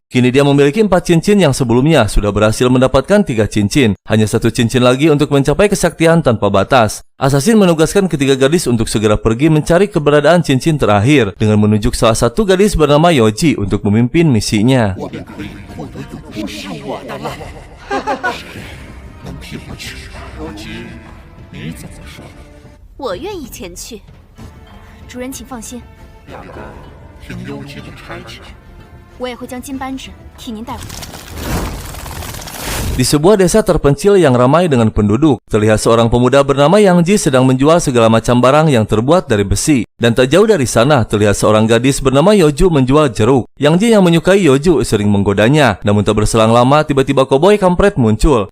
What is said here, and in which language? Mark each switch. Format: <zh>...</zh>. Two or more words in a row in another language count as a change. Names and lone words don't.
<id>Kini dia memiliki 4 cincin yang sebelumnya sudah berhasil mendapatkan 3 cincin. Hanya 1 cincin lagi untuk mencapai kesaktian tanpa batas. Assassin menugaskan ketiga gadis untuk segera pergi mencari keberadaan cincin terakhir dengan menunjuk salah satu gadis bernama Yoji untuk memimpin misinya.</id> <zh>我愿意前去，主人请放心，听幽姬的差遣，我也会将金扳指替您带回。</zh> <id>Di sebuah desa terpencil yang ramai dengan penduduk, terlihat seorang pemuda bernama Yang Ji sedang menjual segala macam barang yang terbuat dari besi. Dan tak jauh dari sana, terlihat seorang gadis bernama Yoju menjual jeruk. Yang Ji yang menyukai Yoju sering menggodanya. Namun tak berselang lama, tiba-tiba koboi kampret muncul.</id>